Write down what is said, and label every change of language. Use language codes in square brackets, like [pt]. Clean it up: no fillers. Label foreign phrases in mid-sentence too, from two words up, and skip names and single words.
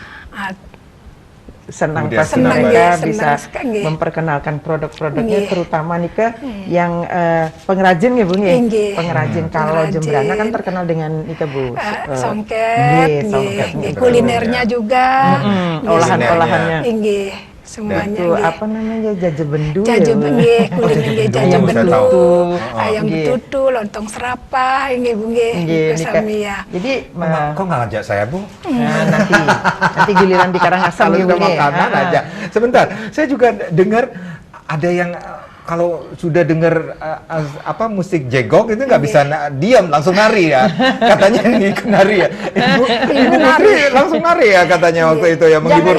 [id] Senang Kemudian pasti senang, mereka ya, bisa senang sekali. memperkenalkan produk-produknya, Nggih. terutama nih ke yang pengrajin ya Bu ya, Nggih. pengrajin. Kalau Pengrajin. Jembrana kan terkenal dengan ika Bu, Songket, songket, nggih, betul, kulinernya ya. juga, nggih, olahan-olahannya. nggih, semuanya Itu nggih. apa namanya, jajebendu ya Bu? Jajebendu, kuliner nggih, jajebendu, ayam jajebendu, betutu, ayam nggih. betutu, lontong serapah, nggih Bu nggih, Nggih, iku Nika. sami ya. Jadi Kok nggak ngajak saya, Bu? nanti giliran di Karangasem Kalau ya Bu sudah ya. makanan aja. Sebentar, saya juga dengar ada yang kalau sudah dengar apa musik jegok itu nggak bisa diam, langsung nari ya. Katanya ini ikut nari ya. Ibu Putri langsung nari ya katanya waktu itu ya, menghibur